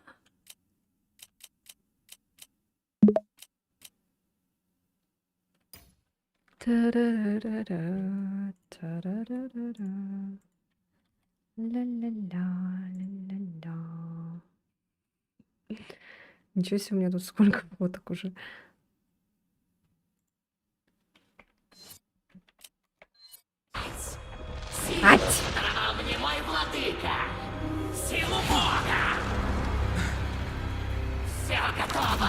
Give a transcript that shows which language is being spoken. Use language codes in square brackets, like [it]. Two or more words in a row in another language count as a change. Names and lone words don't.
[ru] Та-ра-ра-ра, та-ра-ра-ра-ра. Ля-ля-ля, ля-ля-ля. Ничего себе, у меня тут сколько фоток уже. Ать! Даровал мне мой владыка! Силу Бога! Все готово